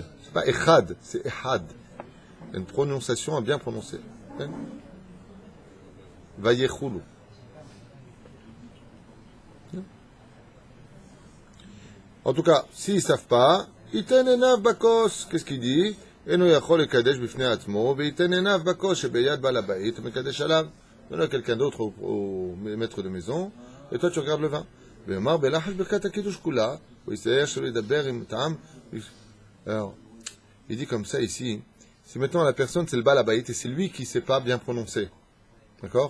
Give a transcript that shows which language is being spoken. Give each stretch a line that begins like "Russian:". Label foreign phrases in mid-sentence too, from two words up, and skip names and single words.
French: C'est pas Echad, c'est Echad. Il y a une prononciation à bien prononcer. Vayechulu. En tout cas, s'ils ne savent pas,
Hebrew: יתן עיניו בכוס.
French: Qu'est-ce qu'il dit?
Hebrew: אינו יכול לקדש בפני עצמו ויתן עיניו בכוס שביד בעל הבית מקדש עליו.
French: Donne à quelqu'un d'autre au maître de maison, et toi tu regardes le vin. Alors, il dit comme ça ici, si maintenant la personne c'est le
Hebrew: בעל הבית
French: et c'est lui qui ne sait pas bien prononcer, d'accord?